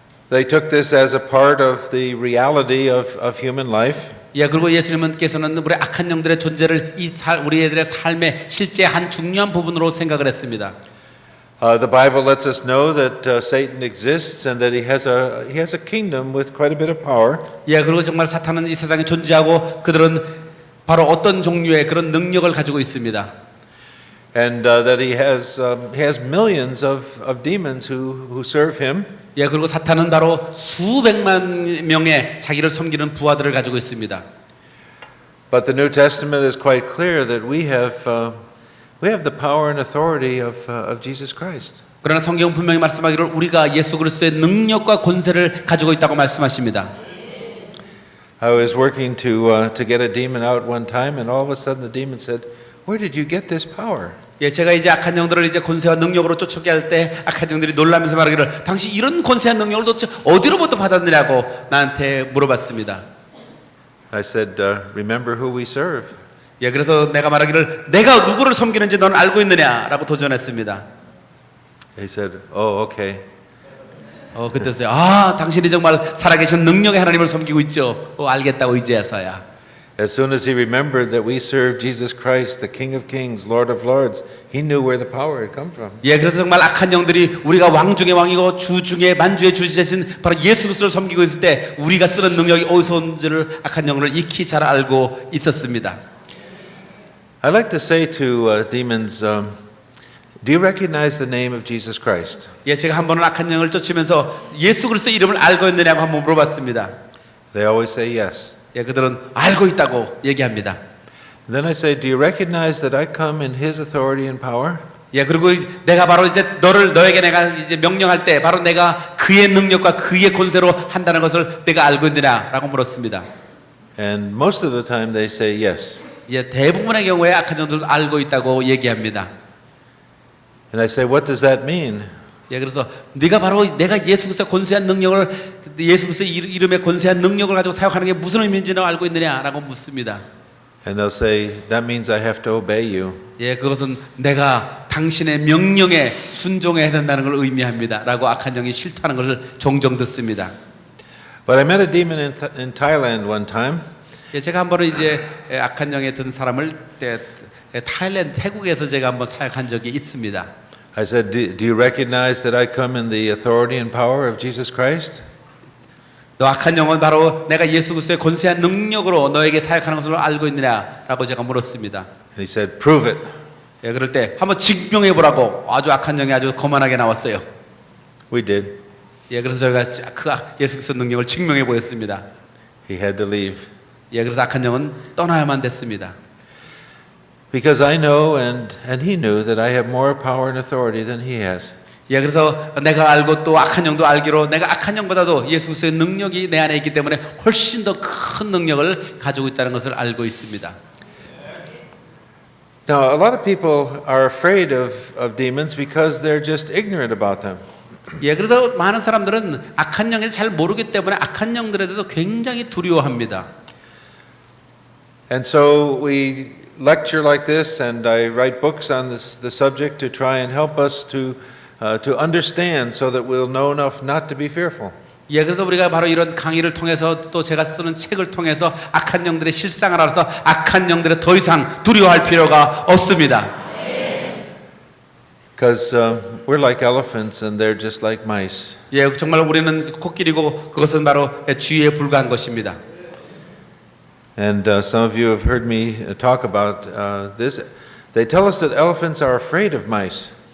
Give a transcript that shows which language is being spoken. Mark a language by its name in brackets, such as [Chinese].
[English] They took this as a part of the reality of human life. [Korean] 예, 그리고 예수님께서는 우리 악한 영들의 존재를 우리들의 삶의 실제 한 중요한 부분으로 생각을 했습니다. [English] The Bible lets us know that Satan exists and that he has a kingdom with quite a bit of power. [Korean] 예, 그리고 정말 사탄은 이 세상에 존재하고 그들은 바로 어떤 종류의 그런 능력을 가지고 있습니다. [English] And that he has millions of demons who serve him. [Korean] 예, 그리고 사탄은 바로 수백만 명의 자기를 섬기는 부하들을 가지고 있습니다. [English] But the New Testament is quite clear that we have the power and authority of Jesus Christ. [Korean] 그러나 성경 분명히 말씀하기를 우리가 예수 그리스도의 능력과 권세를 가지고 있다고 말씀하십니다. [English] I was working to get a demon out one time, and all of a sudden the demon said, "Where did you get this power?" [Korean] 예, 제가 이제 악한 영들을 이제 권세와 능력으로 쫓아오게 할 때 악한 영들이 놀라면서 말하기를 당신 이런 권세와 능력을 도대체 어디로부터 받았느냐고 나한테 물어봤습니다. [English] I said, "Remember who we serve." [Korean] 예, 그래서 내가 말하기를 내가 누구를 섬기는지 넌 알고 있느냐라고 도전했습니다. [English] He said, "Oh, okay." [Korean] 그때서야 당신이 정말 살아계신 능력의 하나님을 섬기고 있죠. 알겠다고 이제서야. [English] As soon as he remembered that we serve Jesus Christ, the King of Kings, Lord of Lords, he knew where the power had come from. [Korean] 예, 그래서 정말 악한 영들이 우리가 왕 중의 왕이고 주 중의 만주의 주지신 바로 예수 그리스도를 섬기고 있을 때 우리가 쓰는 능력이 어디서 온지를 악한 영을 익히 잘 알고 있었습니다. [English] I'd like to say to demons, do you recognize the name of Jesus Christ? [Korean] 예, 제가 한 번은 악한 영을 쫓으면서 예수 그리스도 이름을 알고 있느냐고 한번 물어봤습니다. [English] They always say yes. [Korean] 예, 그들은 알고 있다고 얘기합니다. [English] And then I say, do you recognize that I come in his authority and power? [Korean] 예, 그리고 내가 바로 이제 너에게 내가 이제 명령할 때 바로 내가 그의 능력과 그의 권세로 한다는 것을 내가 알고 있느냐라고 물었습니다. [English] And most of the time they say yes. [Korean] 예, 대부분의 경우에 악한 영들은 알고 있다고 얘기합니다. [English] And I say, what does that mean? [Korean] 예, 그래서 네가 바로 내가 예수 그리스도의 권세한 능력을 예수 그리스도의 이름의 권세한 능력을 가지고 사역하는 게 무슨 의미인지는 알고 있느냐라고 묻습니다. [English] And they'll say, that means I have to obey you. [Korean] 예, 그것은 내가 당신의 명령에 순종해야 된다는 걸 의미합니다라고 악한 영이 싫다는 것을 종종 듣습니다. [English] But I met a demon in Thailand one time. [Korean] 예, 제가 한 번은 이제 악한 영에 든 사람을 타일랜드 태국에서 제가 한번 사역한 적이 있습니다. [English] I said, do you recognize that I come in the authority and power of Jesus Christ? [Korean] 너 악한 영은 바로 내가 예수 그리스도의 권세한 능력으로 너에게 사역하는 것을 알고 있느냐라고 제가 물었습니다. [English] And he said, prove it. [Korean] 예, 그럴 때 한번 증명해 보라고 아주 악한 영이 아주 거만하게 나왔어요. [English] We did. [Korean] 예, 그래서 저희가 그 예수 그리스도 능력을 증명해 보였습니다. [English] He had to leave. [Korean] 예, 그래서 악한 영은 떠나야만 됐습니다. [English] Because I know and he knew that I have more power and authority than he has. [Korean] 예, 그래서 내가 알고 또 악한 영도 알기로 내가 악한 영보다도 예수 그리스도의 능력이 내 안에 있기 때문에 훨씬 더 큰 능력을 가지고 있다는 것을 알고 있습니다. [English] Now, a lot of people are afraid of demons because they're just ignorant about them. [Korean] 예, 그래서 많은 사람들은 악한 영에 잘 모르기 때문에 악한 영들에 대해서 굉장히 두려워합니다. [English] And so we lecture like this, and I write books on the subject to try and help us to understand, so that we'll know enough not to be fearful. [Korean] 예, 그래서 우리가 바로 이런 강의를 통해서 또 제가 쓰는 책을 통해서 악한 영들의 실상을 알아서 악한 영들에 더 이상 두려워할 필요가 없습니다. [English] Because we're like elephants, and they're just like mice. [Korean] 예, 정말 우리는 코끼리고 그것은 바로 쥐에 불과한 것입니다. [English] And some of you have heard me talk about this. They tell us that elephants are afraid of mice.